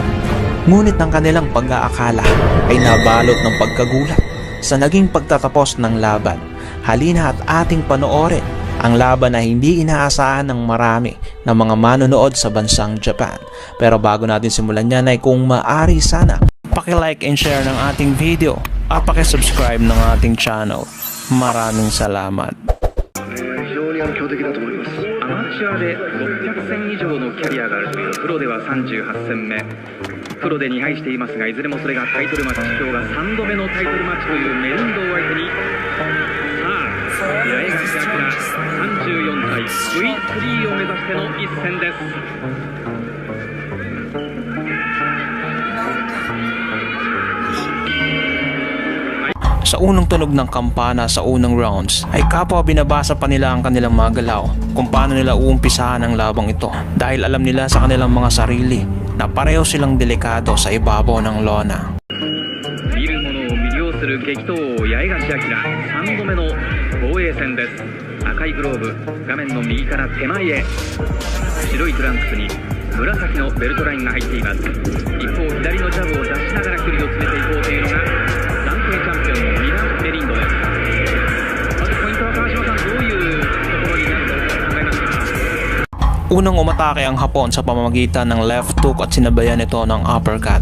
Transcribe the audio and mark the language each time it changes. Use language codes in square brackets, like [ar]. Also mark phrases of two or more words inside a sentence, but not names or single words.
[tl] Ngunit ang kanilang pag-aakala ay nabalot ng pagkagulat sa naging pagtatapos ng laban. Halina at ating panoorin ang laban na hindi inaasahan ng marami ng mga manonood sa bansang Japan. Pero bago natin simulan yan ay kung maaari sana paki- [en] like and share [tl] ng ating video at paki-subscribe ng ating channel. Maraming salamat. [ja] 非常に強敵だと思います。アマチュアで600戦以上のキャリアがあるというプロでは38戦目、プロで2敗していますがいずれもそれがタイトルマッチ、今日が3度目のタイトルマッチというメリンドを相手に、さあ八重樫明34歳 V3 を目指しての一戦です。 [tl] Sa unang tunog ng kampana sa unang rounds ay kapwa binabasa pa nila ang kanilang mga galaw kung paano nila uumpisahan ang labang ito dahil alam nila sa kanilang mga sarili na pareho silang delikado sa ibabaw ng lona. [ja] 見る者を魅了する激闘王八重樫明3度目の防衛戦です。赤いグローブ、画面の右から手前へ白いトランクスに紫のベルトラインが入っています。一方左のジャブを出しながら距離を詰めていこうというのが暫定チャンピオンのミラン・メリンドです。まずポイントは川島さん、どういうところになると考えますか？ [tl] Unang umatake ang Hapon sa pamamagitan ng left hook at sinabayan ito ng uppercut.